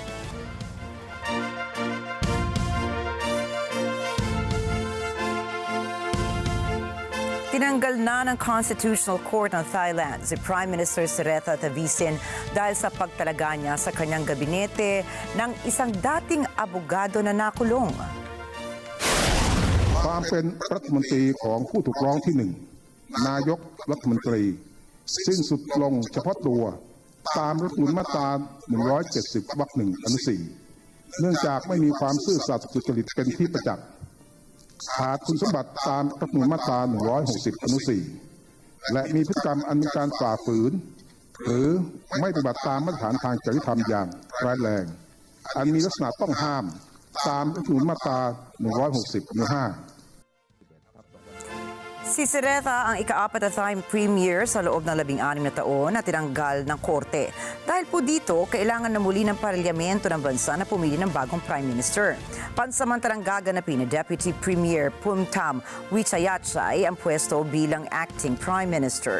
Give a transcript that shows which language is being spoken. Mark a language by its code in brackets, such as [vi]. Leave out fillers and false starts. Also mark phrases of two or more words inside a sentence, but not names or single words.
[tl] Tinanggal na ng Constitutional Court ng Thailand si [en] Prime Minister [tl] Srettha Thavisin dahil sa pagtalaga niya sa kanyang gabinete ng isang dating abogado na nakulong. [th] ความเป็นรัฐมนตรีของผู้ถูกร้องที่ 1 นายกรัฐมนตรีสิ้นสุดลง เฉพาะตัวตามรัฐธรรมนูญมาตรา 170 วรรค 1 อนุ 4 เนื่องจากไม่มีความซื่อสัตย์สุจริตเป็นที่ประจักษ์ขาดคุณสมบัติตามรัฐธรรมนูญมาตรา 160 อนุ 4 และมีพฤติกรรมอันเป็นการฝ่าฝืนหรือไม่ปฏิบัติตามมาตรฐานทางจริยธรรมอย่างร้ายแรงอันมีลักษณะต้องห้ามตามรัฐธรรมนูญมาตรา 160 อนุ 5 [tl] Si Sereta ang ika-4 na time premier sa loob ng 16 na taon na tinanggal ng korte. Dahil po dito, kailangan na muli ng parlamento ng bansa na pumili ng bagong [en] prime minister. [tl] Pansamantalang gaganapin ni [en] Deputy Premier [tl] Pumtam Wichayachay ang pwesto bilang [en] acting prime minister.